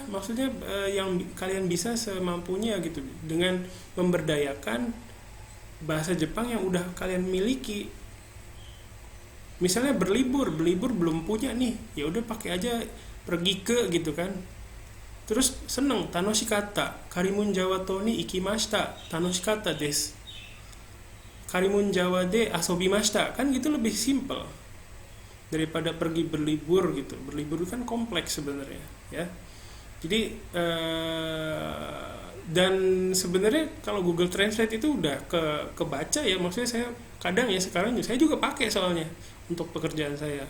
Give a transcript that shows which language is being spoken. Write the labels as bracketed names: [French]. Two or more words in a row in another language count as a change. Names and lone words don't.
[Indonesian] Maksudnya yang kalian bisa semampunya gitu dengan memberdayakan bahasa Jepang yang udah kalian miliki. Misalnya berlibur belum punya nih, ya udah pakai aja pergi ke gitu kan. Terus seneng [Japanese] 楽しかった, karimun Jawa とにいきました、楽しかったです. [Indonesian] Karimun Jawa [Japanese] で遊びました, [Indonesian] kan gitu lebih simple daripada pergi berlibur gitu. Berlibur kan kompleks sebenarnya, ya. Jadi dan sebenarnya kalau Google Translate itu udah kebaca ya, maksudnya saya kadang ya sekarang saya juga pakai soalnya untuk pekerjaan saya.